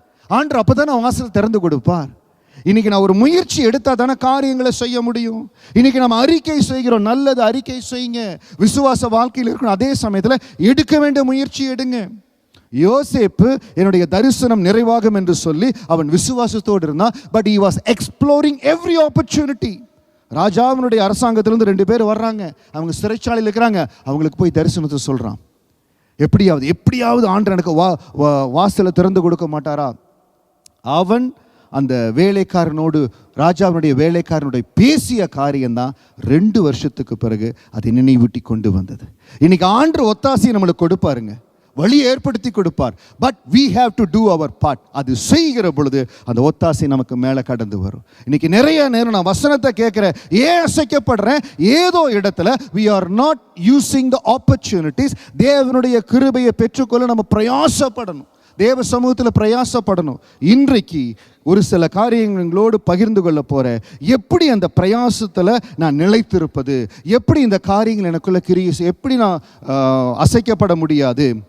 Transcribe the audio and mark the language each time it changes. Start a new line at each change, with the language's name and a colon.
Tamil: ஆண்டவர் அப்போ தானே வாசல் திறந்து கொடுப்பார். இன்னைக்கு நான் ஒரு முயற்சி எடுத்தால் தானே காரியங்களை செய்ய முடியும். இன்னைக்கு நம்ம அறிக்கை செய்கிறோம், நல்லது அறிக்கை செய்யுங்க, விசுவாச வாழ்க்கையில் இருக்கணும். அதே சமயத்தில் எடுக்க வேண்டிய முயற்சி எடுங்க. யோசேப்பு என்னுடைய தரிசனம் நிறைவாகும் என்று சொல்லி அவன் விசுவாசத்தோடு இருந்தான்.
English: But he was exploring every opportunity.
Tamil: ராஜாவினுடைய அரசாங்கத்திலிருந்து 2 பேர் வர்றாங்க, அவங்க சிறைச்சாலையில் இருக்கிறாங்க. அவங்களுக்கு போய் தரிசனத்தை சொல்கிறான். எப்படியாவது ஆண்டவர் எனக்கு வாசலை திறந்து கொடுக்க மாட்டாரா? அவன் அந்த வேலைக்காரனோடு, ராஜாவினுடைய வேலைக்காரனுடைய பேசிய காரியம்தான் 2 வருஷத்துக்கு பிறகு அதை நினைவூட்டி கொண்டு வந்தது. இன்னைக்கு ஆண்டவர் ஒத்தாசையை நம்மளுக்கு கொடுப்பாருங்க, வழியை ஏற்படுத்தி கொடுப்பார்.
English: But we have to do our part.
Tamil: அது செய்கிற பொழுது அந்த ஒத்தாசை நமக்கு மேலே கடந்து வரும். இன்னைக்கு நிறைய நேரம் நான் வசனத்தை கேட்குறேன், ஏன் அசைக்கப்படுறேன்? ஏதோ இடத்துல
English: we are not using the opportunities.
Tamil: தேவனுடைய கிருபையை பெற்றுக்கொள்ள நம்ம பிரயாசப்படணும், தேவ சமூகத்தில் பிரயாசப்படணும். இன்றைக்கு ஒரு சில காரியங்களோடு பகிர்ந்து கொள்ள போகிறேன். எப்படி அந்த பிரயாசத்தில் நான் நிலைத்திருப்பது, எப்படி இந்த காரியங்கள் எனக்குள்ள கிரியை, எப்படி நான் அசைக்கப்பட முடியாது.